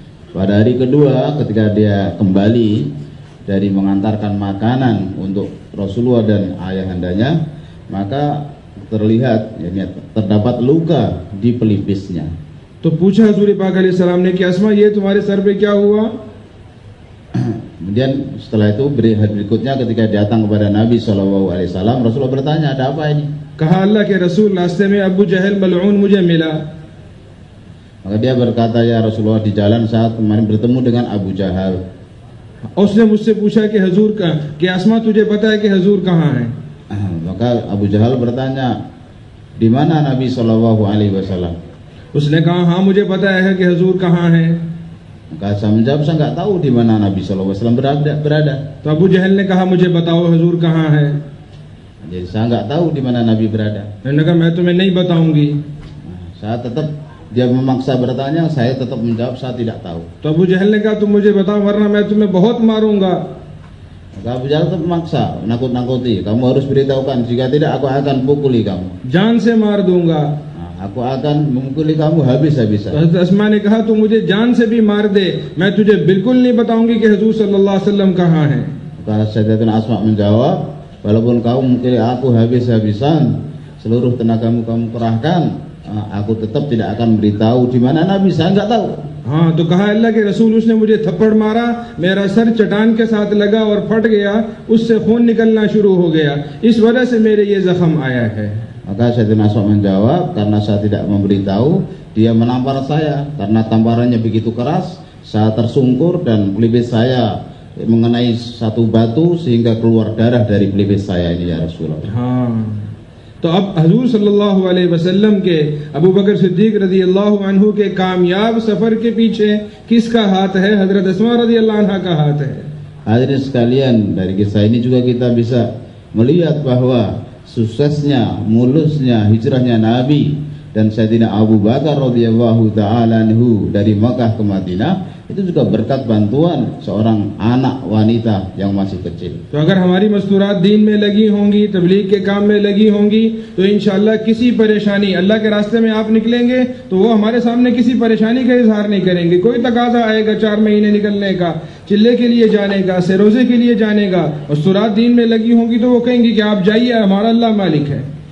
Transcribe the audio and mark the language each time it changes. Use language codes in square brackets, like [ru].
[id] Pada hari kedua ketika dia kembali dari mengantarkan makanan untuk Rasulullah dan ayahandanya, maka terlihat terdapat luka di pelipisnya. [hi] तो पूछा हजूर पाक अलैहि सलाम ने कि अस्मा ये तुम्हारे सर पे क्या हुआ? [id] Kemudian setelah itu berikutnya ketika datang kepada Nabi SAW, Rasulullah bertanya, ada apa ini? [hi] कहा अल्लाह के रसूल रास्ते में अबू जहल मलऊन मुझे मिला. [id] Maka dia berkata, ya Rasulullah, di jalan saat kemarin bertemu dengan Abu Jahal. [hi] उसने मुझसे पूछा कि हुजूर का कि आसमा तुझे पता है कि हुजूर कहाँ है? [id] Maka Abu Jahal bertanya, di mana Nabi SAW? [hi] उसने कहा हाँ मुझे पता है कि हुजूर कहाँ है. [id] Maka saya menjawab, saya nggak tahu di mana Nabi SAW berada. [hi] तो अबू जहल ने कहा मुझे बताओ हुजूर कहाँ है. [id] Jadi saya nggak tahu di mana Nabi berada. [hi] मैंने कहा मैं तुम्हें नहीं बताऊंगी. [id] Saya tetap, dia memaksa bertanya, saya tetap menjawab saya tidak tahu. [hi] तो अबू जहल ने कहा तुम मुझे बताओ वरना मैं तुम्हें बहुत मारूंगा. [id] Maka Abu Jahal tetap memaksa, nakut-nakuti, kamu harus beritahukan, jika tidak aku akan pukuli kamu. [hi] जान से मार दूंगा. [id] Aku akan memukuli kamu habis-habisan. [hi] हज़रत अस्मा ने कहा तू मुझे जान से भी मार दे, मैं तुझे बिल्कुल नहीं बताऊंगी कि हुजूर सल्लल्लाहु अलैहि वसल्लम कहाँ है. [id] Maka Sayyidatuna Asma menjawab, walaupun kamu memukuli aku habis-habisan, seluruh tenagamu kamu kerahkan, aku tetap tidak akan beritahu di mana Nabi, saya nggak tahu. [hi] हाँ तो कहा अल्लाह के रसूल उसने मुझे थप्पड़ मारा, मेरा सर चट्टान के साथ लगा और फट गया, उससे खून निकलना शुरू हो गया, इस वजह से मेरे ये जख्म आया है. [id] Maka Sayyidatuna Asma menjawab, karena saya tidak memberitahu, dia menampar saya, karena tamparannya begitu keras, saya tersungkur dan pelipis saya mengenai satu batu sehingga keluar darah dari pelipis saya ini, ya Rasulullah. [hi] हाँ तो अब हुजूर सल्लल्लाहु अलैहि वसल्लम के अबू बकर सिद्दीक रज़ी अल्लाह अन्हु के कामयाब सफर के पीछे किसका हाथ है? हजरत अस्मा रज़ी अल्लाह अन्हा का हाथ है. [id] Hadirin sekalian, dari kisah ini juga kita bisa melihat bahwa suksesnya, mulusnya hijrahnya Nabi dan Sayyidina Abu Bakar radhiyallahu ta'ala anhu dari Makkah ke Madinah itu juga berkat bantuan seorang anak wanita yang masih kecil. [hi] तो अगर हमारी मस्तूरात दीन में लगी होंगी, तबलीग के काम में लगी होंगी, तो इंशाअल्लाह किसी परेशानी, अल्लाह के रास्ते में आप निकलेंगे तो वो हमारे सामने किसी परेशानी का इजहार नहीं करेंगे. कोई तकाजा आएगा 4 महीने निकलने का, चिल्ले के लिए जाने का, रोजे के लिए जाने का, मस्तूरात दीन में लगी होंगी तो वो कहेंगी कि आप जाइए, हमारा अल्लाह मालिक है.